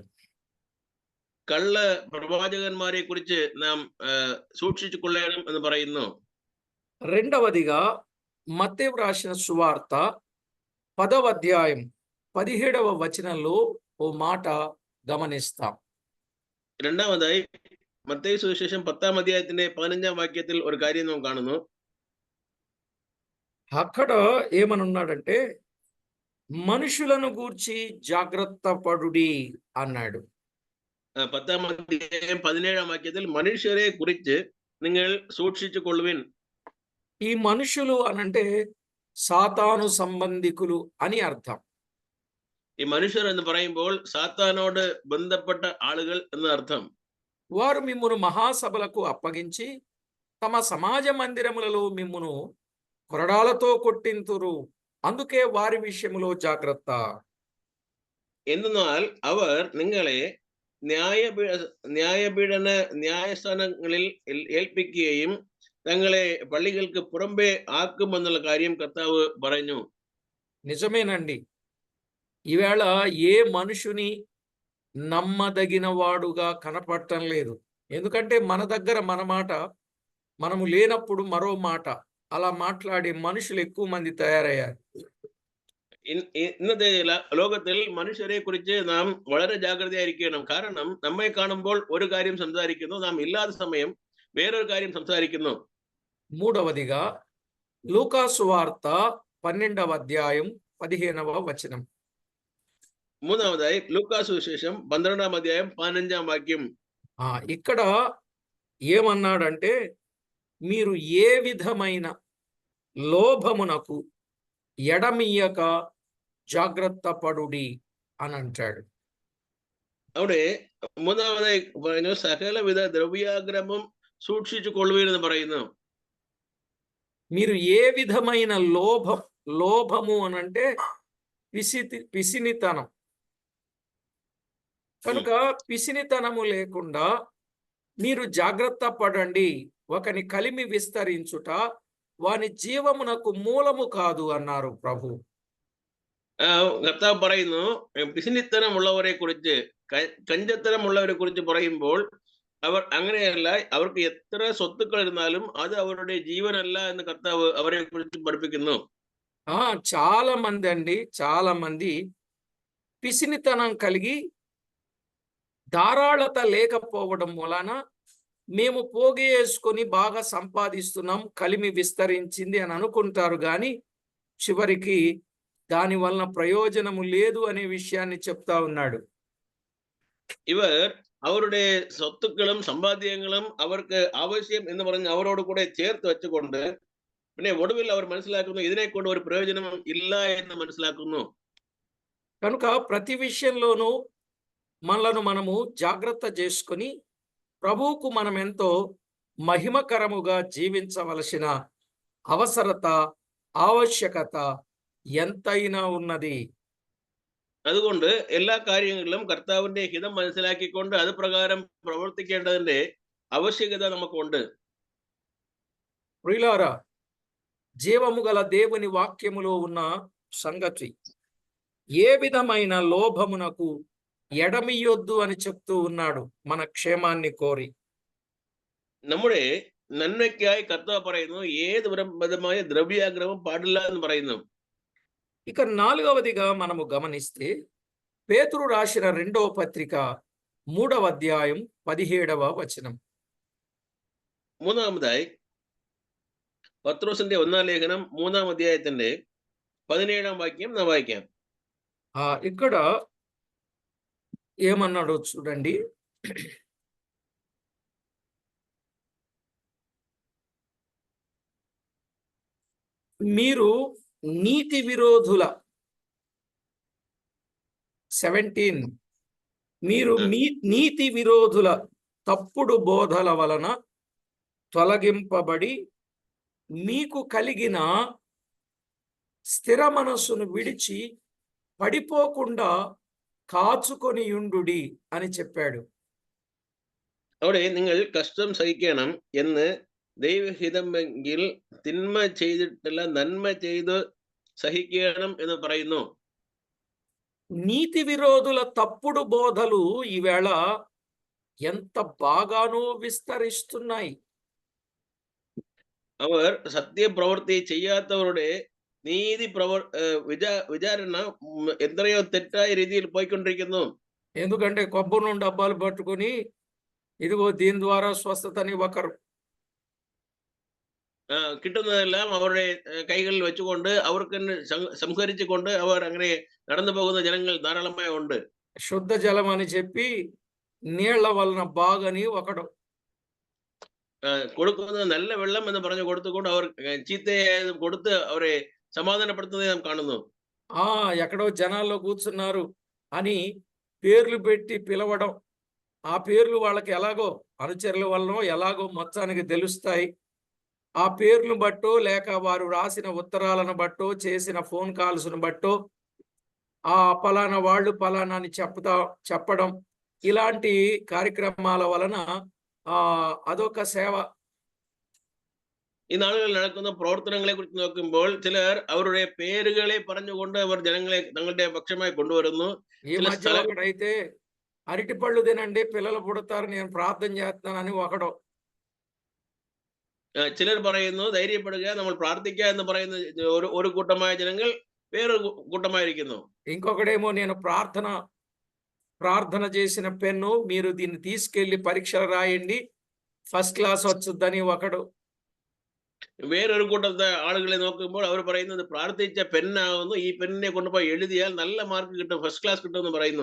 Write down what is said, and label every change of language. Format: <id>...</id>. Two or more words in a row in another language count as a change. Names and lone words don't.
<ml>കള്ള പ്രവാചകന്മാരെ കുറിച്ച് നാം സൂക്ഷിച്ചു കൊള്ളണം എന്ന് പറയുന്നു.</ml> <te>రెండవదిగా మత్తయి వ్రాసిన సువార్త 10వ అధ్యాయం 17వ వచనంలో ఓ మాట గమనిస్తాం.</te> <ml>രണ്ടാമതായി മത്തായി സുവിശേഷം 10-ാം അധ്യായത്തിന്റെ 15-ാം വാക്യത്തിൽ ഒരു കാര്യം നാം കാണുന്നു.</ml> <te>అక్కడ ఏమనున్నాడంటే మనుషులను గూర్చి జాగ్రత్త పడుడి అన్నాడు.</te> <ml>10-ാം അധ്യായം 17-ാം വാക്യത്തിൽ മനുഷ്യരെ കുറിച്ച് നിങ്ങൾ സൂക്ഷിച്ചു കൊള്ളുവിൻ.</ml> <te>ఈ మనుషులు అనంటే సాతాను సంబంధికులు అని అర్థం.</te> <ml>ഈ മനുഷ്യർ എന്ന് പറയുമ്പോൾ സാത്താനോട് ബന്ധപ്പെട്ട ആളുകൾ എന്ന് അർത്ഥം.</ml> <te>వారు మిమ్మును మహాసభలకు అప్పగించి తమ సమాజ మందిరములలో మిమ్మును కొరడాలతో కొట్టింతురు, అందుకే వారి విషయములో జాగ్రత్త.</te> <ml>എന്തെന്നാൽ അവർ നിങ്ങളെ ന്യായസ്ഥാനങ്ങളിൽ ഏൽപ്പിക്കുകയും തങ്ങളെ പള്ളികൾക്ക് പുറമ്പേ ആക്കുമെന്നുള്ള കാര്യം കർത്താവ് പറഞ്ഞു.</ml> <te>నిజమేనండి. ఈవేళ ఏ మనుషుని నమ్మదగిన వాడుగా కనపడటం లేదు. ఎందుకంటే మన దగ్గర మన మాట, మనము లేనప్పుడు మరో మాట, అలా మాట్లాడే మనుషులు ఎక్కువ మంది తయారయ్యారు.</te> <ml>ഇന്നത്തെ ലോകത്തിൽ മനുഷ്യരെ കുറിച്ച് നാം വളരെ ജാഗ്രതയായിരിക്കണം. കാരണം നമ്മെ കാണുമ്പോൾ ഒരു കാര്യം സംസാരിക്കുന്നു, നാം ഇല്ലാത്ത സമയം വേറൊരു കാര്യം സംസാരിക്കുന്നു.</ml> <te>మూడవదిగా లూకాసు వార్త 12వ అధ్యాయం 15వ వచనం.</te> <ml>മൂന്നാമതായി ലൂക്കാസ് സുവിശേഷം 12-ാം അധ്യായം 15-ാം വാക്യം.</ml> <te>ఇక్కడ ఏమన్నాడంటే మీరు ఏ విధమైన లోభమునకు ఎడమియ్యక జాగ్రత్త పడుడి అని అంటాడు. അവിടെ മൂന്നാമതായി പറഞ്ഞു സകലവിധ ദ്രവ്യാഗ്രഹം സൂക്ഷിച്ചു കൊള്ളുവിൻ എന്ന് പറയുന്നു. మీరు ఏ విధమైన లోభము అనంటే పిసినితనం. కనుక పిసినితనము లేకుండా మీరు జాగ్రత్త పడండి. ఒకని కలిమి విస్తరించుట వాని జీవమునకు మూలము కాదు అన్నారు ప్రభు.</te> <ml>കർത്താവ് പറയുന്നു പിസിനിത്തനം ഉള്ളവരെ കുറിച്ച്, കഞ്ചത്തരം ഉള്ളവരെ കുറിച്ച് പറയുമ്പോൾ അവർ അങ്ങനെയല്ല, അവർക്ക് എത്ര സ്വത്തുക്കൾ ഇരുന്നാലും അത് അവരുടെ ജീവനല്ല എന്ന് കർത്താവ് അവരെ കുറിച്ച് പഠിപ്പിക്കുന്നു.</ml> <te>చాలా మంది పిసినితనం కలిగి ధారాళత లేకపోవడం వలన మేము పోగేసుకొని బాగా సంపాదిస్తున్నాం, కలిమి విస్తరించింది అని అనుకుంటారు, కానీ చివరికి దాని వలన ప్రయోజనము లేదు అనే విషయాన్ని చెప్తా ఉన్నాడు.</te> <ml>ഇവർ അവരുടെ സ്വത്തുക്കളും സമ്പാദ്യങ്ങളും അവർക്ക് ആവശ്യം എന്ന് പറഞ്ഞ് അവരോട് കൂടെ ചേർത്ത് വെച്ചുകൊണ്ട് പിന്നെ ഒടുവിൽ അവർ മനസ്സിലാക്കുന്നു ഇതിനെ കൊണ്ട് ഒരു പ്രയോജനം ഇല്ല എന്ന് മനസ്സിലാക്കുന്നു.</ml> <te>కనుక ప్రతి విషయంలోనూ మనలను మనము జాగ్రత్త చేసుకొని ప్రభువుకు మనం ఎంతో మహిమకరముగా జీవించవలసిన అవసరత, ఆవశ్యకత ఎంతైనా ఉన్నది.</te> <ml>അതുകൊണ്ട് എല്ലാ കാര്യങ്ങളിലും കർത്താവിന്റെ ഹിതം മനസ്സിലാക്കിക്കൊണ്ട് അത് പ്രകാരം പ്രവർത്തിക്കേണ്ടതിന്റെ ആവശ്യകത നമുക്കുണ്ട്.</ml> <te>ప్రియులారా, జీవము గల దేవుని వాక్యములో ఉన్న సంగతి, ఏ విధమైన లోభమునకు ఎడమియొద్దు అని చెప్తూ ఉన్నాడు మన క్షేమాన్ని కోరి.</te> <ml>നമ്മുടെ നന്മയ്ക്കായി കർത്താവ് പറയുന്നു ഏത് വിധമായ ദ്രവ്യാഗ്രഹം പാടില്ല എന്ന് പറയുന്നു.</ml> <te>ఇక 4వదిగా మనము గమనిస్తే పేతురు రాసిన 2వ పత్రిక 3వ అధ్యాయం 17వ వచనం.</te> <ml>മൂന്നാമതായി പത്രോസിന്റെ 1-ാം ലേഖനം 3-ാം അധ്യായത്തിന്റെ 17-ാം വാക്യം നാം വായിക്കാം.</ml> <te>ఇక్కడ ఏమన్నాడో చూడండి. మీరు నీతి విరోధుల 17 మీరు నీతి విరోధుల తప్పుడు బోధల వలన తొలగింపబడి మీకు కలిగిన స్థిర మనస్సును విడిచి పడిపోకుండా కాచుకొని యుండుడి అని చెప్పాడు.</te> <ml>അവിടെ നിങ്ങൾ കഷ്ടം സഹിക്കണം എന്ന് ദൈവഹിതമെങ്കിൽ തിന്മ ചെയ്തിട്ടില്ല നന്മ ചെയ്ത് സഹിക്കണം എന്ന് പറയുന്നു.</ml> <te>నీతి విరోధుల తప్పుడు బోధలు ఈవేళ ఎంత బాగానో విస్తరిస్తున్నాయి.</te> <ml>അവർ സത്യപ്രവൃത്തി ചെയ്യാത്തവരുടെ നീതി വിചാരണ എത്രയോ തെറ്റായ രീതിയിൽ പോയിക്കൊണ്ടിരിക്കുന്നു.</ml> <te>ఎందుకంటే కొబ్బరి నుండి డబ్బాలు పట్టుకొని ഇതുപോ దీని ద్వారా స్వస్థతని ఒకరు</te> <ml>കിട്ടുന്നതെല്ലാം അവരുടെ കൈകളിൽ വെച്ചുകൊണ്ട് അവർക്ക് സംഹരിച്ചുകൊണ്ട് അവർ അങ്ങനെ നടന്നു പോകുന്ന ജനങ്ങൾ ധാരാളമായി ഉണ്ട്.</ml> <te>శుద్ధ జలం అని చెప్పి నీళ్ల వలన బాగని ఒకడు</te> <ml>കൊടുക്കുന്നത് നല്ല വെള്ളം എന്ന് പറഞ്ഞു കൊടുത്തുകൊണ്ട് അവർ ചീത്തയായത് കൊടുത്ത് അവരെ సమాధానపడుతున్నది നാം കാണുന്നു.</ml> <te>ఎక్కడో జనాల్లో కూర్చున్నారు అని పేర్లు పెట్టి పిలవడం, ఆ పేర్లు వాళ్ళకి ఎలాగో అనుచరుల వలనో ఎలాగో మొత్తానికి తెలుస్తాయి. ఆ పేర్లను బట్టో లేక వారు రాసిన ఉత్తరాలను బట్టో చేసిన</te> <en>phone calls</en> <te>బట్టో ఆ పలానా వాళ్ళు పలానా అని చెప్పడం ఇలాంటి కార్యక్రమాల వలన</te> <ml>അതൊക്കെ സേവ. ഈ നാളുകളിൽ നടക്കുന്ന പ്രവർത്തനങ്ങളെ കുറിച്ച് നോക്കുമ്പോൾ ചിലർ അവരുടെ പേരുകളെ പറഞ്ഞുകൊണ്ട് അവർ ജനങ്ങളെ തങ്ങളുടെ പക്ഷമായി കൊണ്ടുവരുന്നു.</ml> <te>ఈ మధ్య ఒకడైతే అరటిపళ్ళు తినండి పిల్లలు పుడతారు నేను ప్రార్థన చేస్తున్నానని ఒకడు</te> <ml>ചിലർ പറയുന്നു ധൈര്യപ്പെടുക നമ്മൾ പ്രാർത്ഥിക്കുക എന്ന് പറയുന്ന ഒരു കൂട്ടമായ ജനങ്ങൾ വേറൊരു കൂട്ടമായിരിക്കുന്നു.</ml> <te>ఇంకొకడేమో నేను ప్రార్థన చేసిన పెన్ను మీరు దీన్ని తీసుకెళ్లి పరీక్షలు రాయండి</te> <en>first class</en> <te>వచ్చుద్దని ఒకడు.</te> <ml>വേറൊരു കൂട്ടത്തെ ആളുകളെ നോക്കുമ്പോൾ അവർ പറയുന്നത് പ്രാർത്ഥിച്ച പെന്നാവുന്നു, ഈ പെന്നിനെ കൊണ്ടുപോയി എഴുതിയാൽ നല്ല മാർക്ക് കിട്ടും,</ml> <en>first class</en> <ml>കിട്ടും എന്ന് പറയുന്നു.</ml>